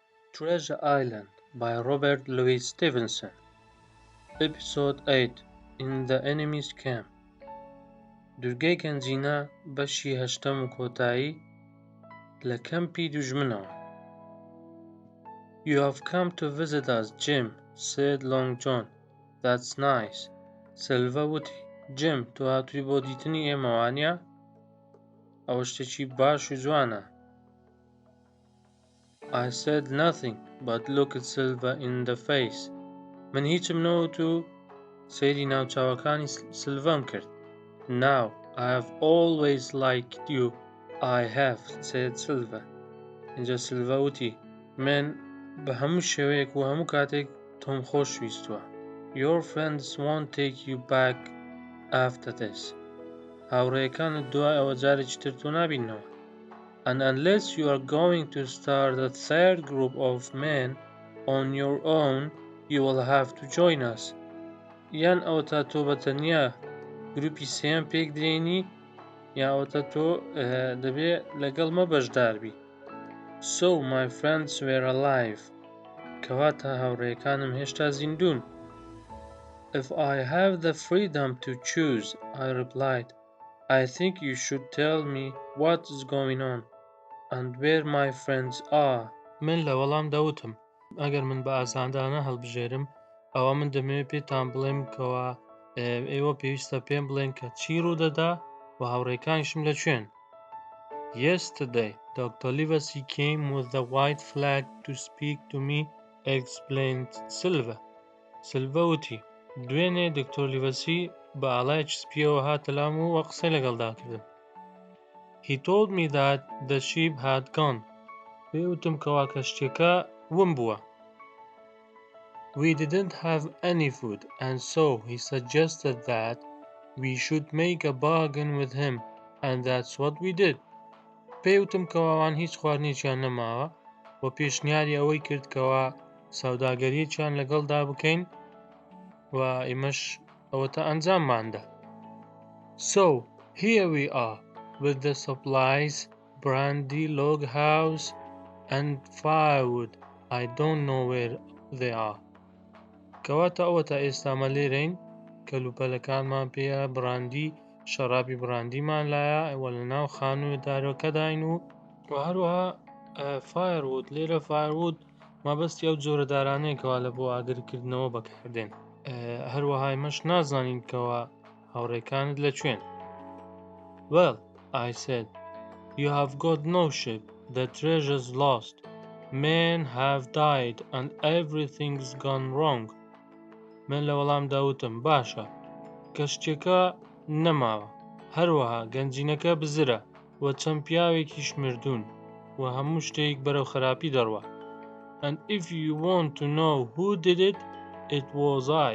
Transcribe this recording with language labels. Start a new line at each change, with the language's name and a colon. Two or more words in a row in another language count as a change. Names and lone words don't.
English: Treasure Island by Robert Louis Stevenson. Episode 8 In the Enemy's Camp.
Central Kurdish: دورگەی گەنجینە بەشی هەشتەم و کۆتایی لە کەمپی دوژمنەوە.
English: You have come to visit us, Jim, said Long John. That's nice.
Central Kurdish: Silva وتی Jim, تۆ هاتووی بۆ دیتنی ئێمە وانییە؟ ئەوە شتێکی باش و جوانە.
English: I said nothing, but looked Silva in the face.
Central Kurdish: من هیچم نەوت و سەیری ناوچاوەکانی سلڤەم کرد.
English: Now, I have always liked you. I have, said Silva.
Central Kurdish: اینجا سلڤە وتی من بە هەموو شێوەیەک و هەموو کاتێک تۆم خۆش ویستووە.
English: Your friends won't take you back after this.
Central Kurdish: هاوڕێیەکانت دوای ئەوە جارێکی تر تۆ نابینەوە.
English: And unless you are going to start a third group of men on your own, you will have to join us.
Central Kurdish: یان ئەوە تا تۆ بەتەنیا گروپی سێیەم پێک درێنی یا ئەوەتە تۆ دەبێ لەگەڵ مە بەشدار بی.
English: So my friends were alive.
Central Kurdish: کەواتە هاوڕێیەکانم هێشتا زیندوون.
English: If I have the freedom to choose, I replied, I think you should tell me what is going on and where my friends are.
Central Kurdish: من لە وەڵام دەوتم ئەگەر من بە ئاساندانە هەڵبژێرم ئەوە من دەمەوێت پێتان بڵێم کەوە ئێوە پێویستە پێم بڵێن کە چی ڕوودەدا و هاوڕێکانیشم لەکوێن.
English: Yesterday, Dr. Livesey came with the white flag to speak to me, explained Silva.
Central Kurdish: Silva وتی دوێنێ دکتۆر لیڤەسی بە ئاڵایەکی سپیەوە هاتە لام و وە قسەی لەگەڵدا کردم.
English: He told me that the sheep had gone.
Central Kurdish: پێوتم کەوا کەشتێکە ون بووە.
English: We didn't have any food, and so he suggested that we should make a bargain with him, and that's what we did.
Central Kurdish: پێوتم کەواوان هیچ خواردنێکیان نەماوە و پێشنیاری ئەوەی کرد کەوا سەوداگەریەکیان لەگەڵدا بکەین و ئێمەش ئەوەتە ئەنجامماندا.
English: So here we are with the supplies, brandy, log house and firewood. I don't know where they are.
Central Kurdish: کەواتە ئەوەتە ئێستامە لێرەین کەلوپەلەکانمان پێیە براندی شەرابی براندیمان لایە ئەوە لە ناو خانوویدارەکەداین و هەروەها فایرwood. لێرە فایرwood مەبەستی ئەو جۆرە دارانەیەکەوە لە بۆ ئاگرکردنەوە بەکاردێن. هەروەها ئێمەش نازانین کەوە هاوڕێکانت لەکوێن.
English: Well, I said, you have got no ship. The treasure's lost. Men have died and everything's gone wrong.
Central Kurdish: من لە وەڵام داوتم باشە کەشتێکە نەماوە هەروەها گەنجینەکە بزرە و چەند پیاوێکیش مردوون و هەموو شتێک بەرەو خراپی دەڕوە.
English: And if you want to know who did it, it was I.